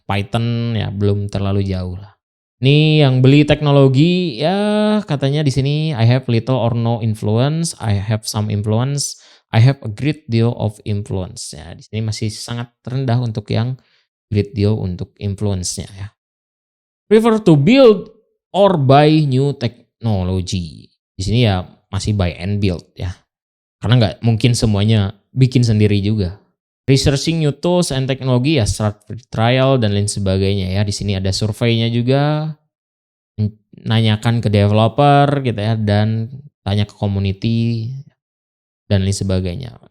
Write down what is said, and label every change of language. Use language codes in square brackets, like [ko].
[id] Python ya belum terlalu jauh lah. Ini yang beli teknologi ya katanya di sini [en] I have little or no influence, I have some influence, I have a great deal of influence. [id] Ya di sini masih sangat rendah untuk yang great deal untuk influence-nya ya. [en] Prefer to build or buy new technology. [id] Di sini ya masih buy and build ya. Karena nggak mungkin semuanya bikin sendiri juga. [en] Researching new tools and technology [id] ya, [en] start free trial [id] dan lain sebagainya ya. Di sini ada surveinya juga, nanyakan ke developer gitu ya, dan tanya ke community dan lain sebagainya.